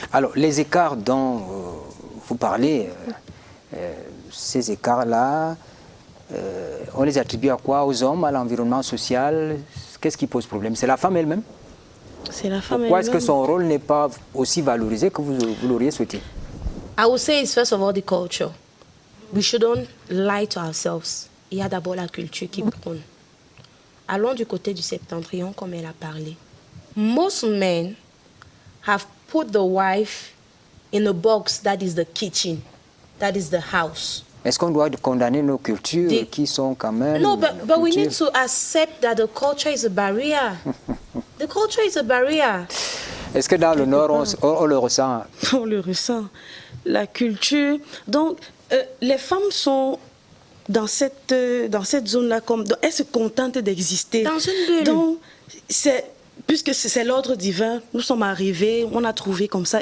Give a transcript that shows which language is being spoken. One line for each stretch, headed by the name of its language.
French: Alors, les écarts dont vous parlez, ces écarts-là, on les attribue à quoi? Aux hommes, à l'environnement social? Qu'est-ce qui pose problème? C'est la femme elle-même? C'est la femme elle-même. Pourquoi est-ce que son rôle n'est pas aussi valorisé que vous l'auriez souhaité?
English: I would say it's first of all the culture. We shouldn't lie to ourselves.
French: Il y a d'abord la culture qui prône. Allons du côté du septentrion, comme elle a parlé.
English: Most men have put the wife in a box that is the kitchen, that is the house.
French: Est-ce qu'on doit condamner nos cultures qui sont quand même...
English: No, but we need to accept that the culture is a barrier. The culture is a barrier.
French: Est-ce que dans le Nord, on le ressent? On le ressent. La culture... Donc, les femmes sont dans cette zone-là, elles se contentent d'exister. Dans une bulle. Donc, puisque c'est l'ordre divin, nous sommes arrivés, on a trouvé comme ça.